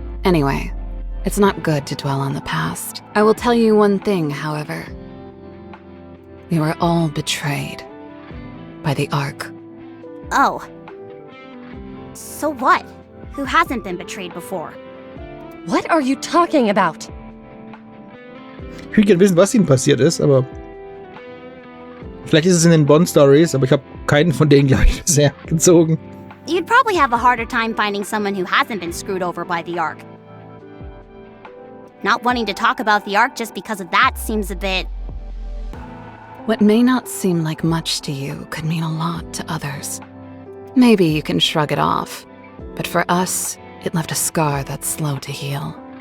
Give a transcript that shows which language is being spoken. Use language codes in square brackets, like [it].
[en] Anyway, it's not good to dwell on the past. I will tell you one thing, however. We were all betrayed by the Ark. Oh. So what? Who hasn't been betrayed before? What are you talking about? [de] Ich will gerne wissen, was ihnen passiert ist, aber vielleicht ist es in den Bond-Stories, aber ich habe keinen von denen, glaube ich, bisher gezogen. [en] You'd probably have a harder time finding someone who hasn't been screwed over by the Ark. Not wanting to talk about the Ark just because of that seems a bit... What may not seem like much to you could mean a lot to others. Maybe you can shrug it off, but for us, it left a scar that's slow to heal.